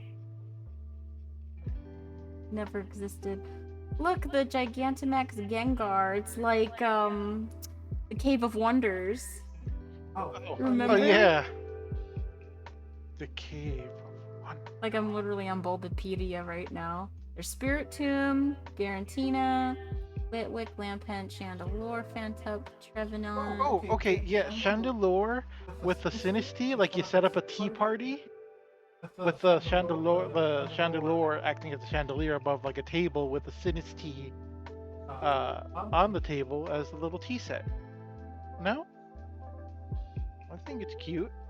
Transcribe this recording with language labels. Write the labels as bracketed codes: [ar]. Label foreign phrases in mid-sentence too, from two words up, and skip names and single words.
[en] Never existed. Look, the Gigantamax Gengar. It's like the Cave of Wonders. Remember? Oh yeah. The Cave of Wonders. Like, I'm literally on Bulbapedia right now. There's Spiritomb, Garantina, Litwick, Lampent, Chandelure, Fantup, Trevenant. Oh, okay, yeah, Chandelure with the Sinistea, like you set up a tea party with the Chandelure acting as a chandelier above like a table with the Sinistea on the table as a little tea set. No? I think it's cute.